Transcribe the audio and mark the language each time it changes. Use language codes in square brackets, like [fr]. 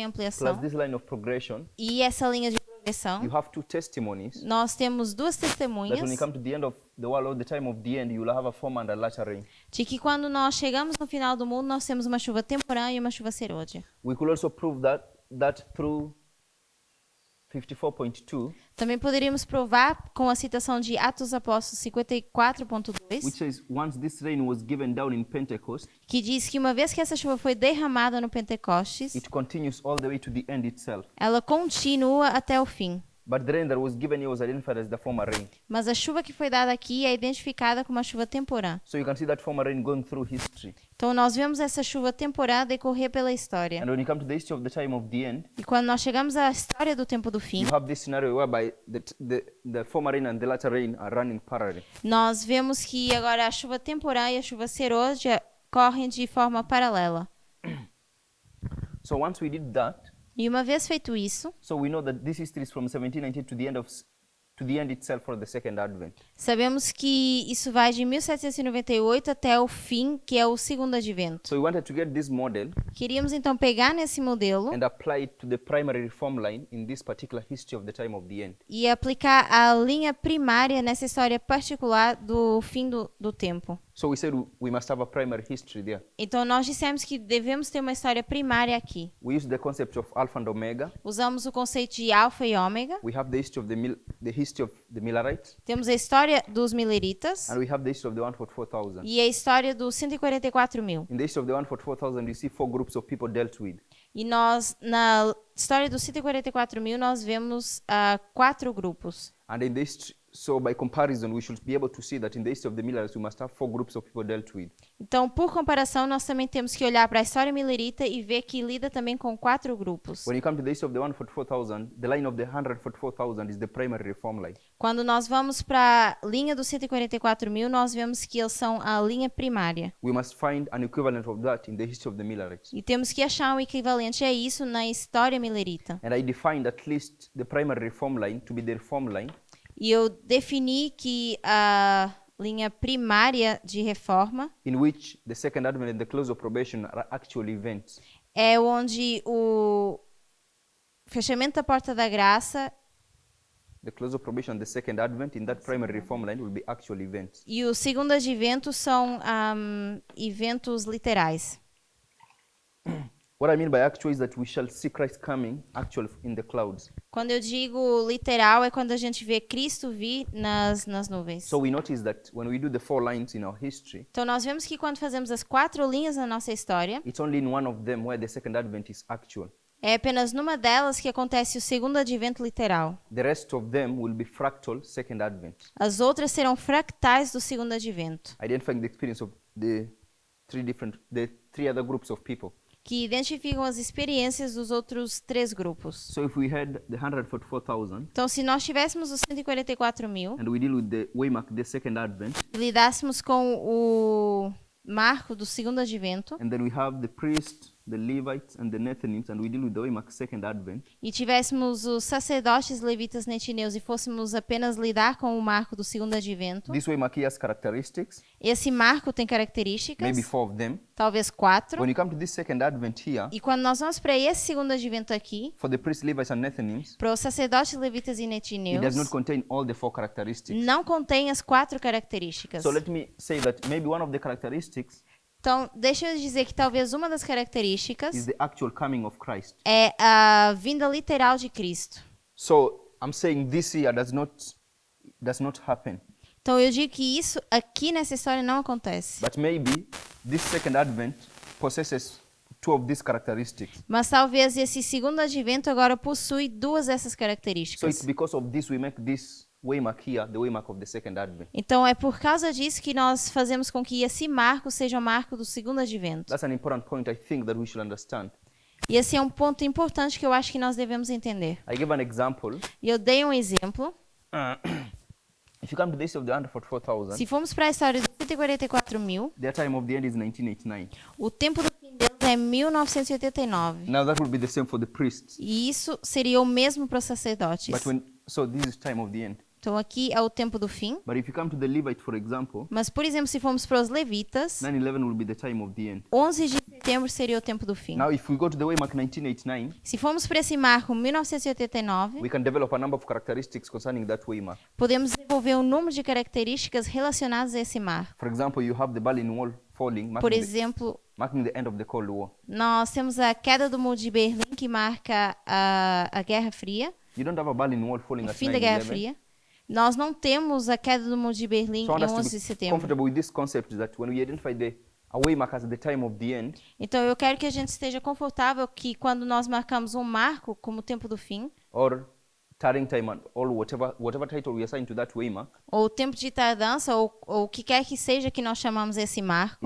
[en] plus [pt] ampliação [en] this line of progression, [pt] e essa linha de [en] you [pt] progressão, [en] have two testimonies [pt] nós temos duas [en] that when [pt] testemunhas [en] you come to the end of the world or the time of the end, you will have a former and a latter rain. [pt] de que quando nós chegamos no final do mundo, nós temos uma chuva temporal e uma chuva serôdia. [en] We could also prove that through 54.2, [pt] Também poderíamos provar com a citação de Atos Apóstolos 54.2, [en] which says, once this rain was given down in Pentecost, [pt] que diz que uma vez que essa chuva foi derramada no Pentecostes, [en] it continues all the way to the end itself. [pt] ela continua até o fim. [en] But the rain that was given here was identified as the former rain. [pt] Mas a chuva que foi dada aqui é identificada como uma chuva temporã. [en] So you can see that former rain going through history. [pt] Então nós vemos essa chuva temporã decorrer pela história. [en] And when you come to the history of the time of the end, [pt] E quando nós chegamos à história do tempo do fim, [en] you have this scenario whereby the former rain and the latter rain are running parallel. [pt] nós vemos que agora a chuva temporã e a chuva serôdia correm de forma paralela. [en] So once we did that, [pt] E uma vez feito isso, [en] so we know that this history is from 1790 to the end itself for the second advent. [pt] sabemos que isso vai de 1798 até o fim, que é o segundo advento. [en] So we wanted to get this model [pt] Queríamos então pegar nesse modelo [en] and apply it to the primary reform line in this particular history of the time of the end. [pt] e aplicar a linha primária nessa história particular do fim do tempo. [en] So we said we must have a primary history there. [pt] Então nós dissemos que devemos ter uma história primária aqui. [en] We used the concept of Alpha and Omega. [pt] Usamos o conceito de alfa e ômega. [en] We have the history of the Millerites, [pt] Temos a história dos mileritas [en] and we have the history of the 144,000. [pt] e a história dos 144.000. [en] In the history of the 144,000, you see four groups of people dealt with. [pt] E nós, na história dos 144.000, nós vemos 4 grupos. [en] And in this, so by comparison, we should be able to see that in the history of the Millerites, we must have four groups of people dealt with. [pt] Então, por comparação, nós também temos que olhar para a história milerita e ver que lida também com 4 grupos. [en] When you come to the history of the 144,000, the line of the 144,000 is the primary reform line. [pt] Quando nós vamos para a linha dos 144.000, nós vemos que eles são a linha primária. [en] We must find an equivalent of that in the history of the Millerites. [pt] E temos que achar um equivalente a isso na história milerita. [en] And I defined at least the primary reform line to be the reform line [pt] E eu defini que a linha primária de reforma [en] in which the second advent and the close of probation are actual events. [pt] é onde o fechamento da porta da graça [en] The close of probation and the second advent in that primary reform line will be actual events. [pt] e o segundo advento são eventos literais. [en] What I mean by actual is that we shall see Christ coming actually in the clouds. [pt] Quando eu digo literal é quando a gente vê Cristo vir nas nuvens. [en] So we notice that when we do the four lines in our history, [pt] Então nós vemos que quando fazemos as 4 linhas na nossa história, [en] it's only in one of them where the second advent is actual. [pt] é apenas numa delas que acontece o segundo advento literal. [en] The rest of them will be fractal second advent, [pt] As outras serão fractais do segundo advento, [en] identifying the experience of the three other groups of people. [pt] que identificam as experiências dos outros 3 grupos. [en] So if we had the 144,000 [pt] Então, se nós tivéssemos os 144.000 [en] and we deal with the waymark, the second advent, [pt] e lidássemos com o marco do segundo advento [en] and then we have the priest, the Levites, and the Nethinims, and we deal with the waymark second advent, [pt] e tivéssemos os sacerdotes, levitas, netineus e fôssemos apenas lidar com o marco do segundo advento, [en] this waymark here has characteristics, [pt] esse marco tem características, [en] maybe 4 of them. [pt] talvez 4, [en] When you come to this second advent here, [pt] e quando nós vamos para esse segundo advento aqui, [en] for the priests, Levites, and Nethinims, [pt] para os sacerdotes, levitas e [en] it [pt] netineus, [en] does not contain all the 4 characteristics. [pt] não contém as 4 características. [en] So let me say that maybe one of the characteristics [pt] Então, deixa eu dizer que talvez uma das características [en] is the actual coming of Christ. [pt] é a vinda literal de Cristo. [en] So I'm saying this here does not happen. [pt] Então, eu digo que isso aqui nessa história não acontece. [en] But maybe this second advent possesses 2 of these characteristics. [pt] Mas talvez esse segundo advento agora possui 2 dessas [en] So it's [pt] características. [en] because of this we make this waymark here the waymark of the second advent. [pt] Então, é por causa disso que nós fazemos com que esse marco seja o marco do segundo advento. [en] That's an important point I think that we should understand. [pt] E esse é um ponto importante que eu acho que nós devemos entender. [en] I give an example. [pt] E eu dei um exemplo. [en] If you come to the history of the 144,000, [pt] Se formos para a história dos 144.000, [en] their time of the end is 1989. [pt] o tempo do fim deles é 1989. [en] Now that will be the same for the priests. [pt] E isso seria o mesmo para os sacerdotes. [en] So this is time of the end. [pt] Então aqui é o tempo do fim. [en] But if you come to the Levite, for example, [pt] Mas, por exemplo, se formos para os levitas, [en] 9/11 will be the time of the end. [pt] 11 de setembro seria o tempo do fim. [en] Now, if we go to the waymark 1989, [pt] Se formos para esse marco 1989, [en] we can develop a number of characteristics concerning that waymark. [pt] podemos desenvolver um número de características relacionadas a esse marco. [en] For example, you have the Berlin Wall falling, [pt] Por exemplo, [en] marking the end of the Cold War. [pt] nós temos a queda do Muro de Berlim, que marca a Guerra Fria. [en] You don't have a Berlin Wall falling [pt] o [en] at [pt] fim da Guerra [en] 9/11. [pt] Fria. Nós não temos a queda do Muro de Berlim [en] So I [pt] em [en] want us [pt] 11 [en] to [pt] de [en] be [pt] setembro. [en] comfortable with this concept that when we identify a waymark as the time of the end, [pt] Então eu quero que a gente esteja confortável que quando nós marcamos um marco como o tempo do fim, [en] or turning time, or whatever title we assign to that waymark, [pt] ou o tempo de tardança, ou o que quer que seja que nós chamamos esse marco,